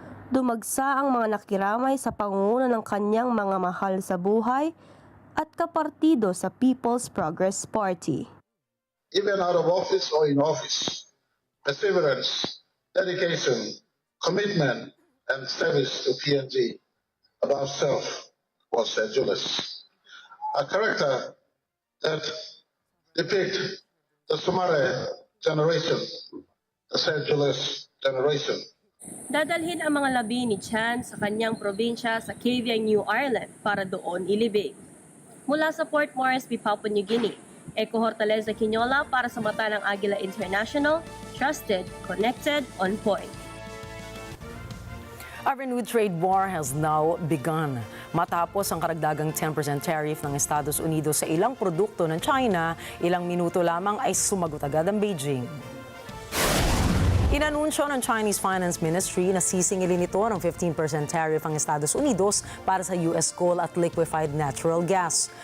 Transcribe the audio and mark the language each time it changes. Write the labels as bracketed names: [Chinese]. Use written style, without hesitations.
[Filipino] Dumagsa ang mga nakiramay sa pangunguna ng kanyang mga mahal sa buhay at kapartido sa People's Progress Party. [English] Even out of office or in office, perseverance, dedication, commitment, and service to PNG above self was sedulous. A character that depicts the Sumare generation, the sedulous generation. [Filipino] Dadalhin ang mga labi ni Chan sa kanyang probinsya sa Caviang, New Ireland para doon ilibing. Mula sa Port Moresby, Papua New Guinea, Eko Hortaleza Quinola para sa mata ng Agila International, [English] trusted, connected, on point. A renewed trade war has now begun. [Filipino] Matapos ang karagdagang 10% tariff ng Estados Unidos sa ilang produkto ng China, ilang minuto lamang ay sumagot agad ang Beijing. Inanunsyo ng Chinese Finance Ministry na sisingilin ito ng 15% tariff ang Estados Unidos para sa US coal at liquefied natural gas.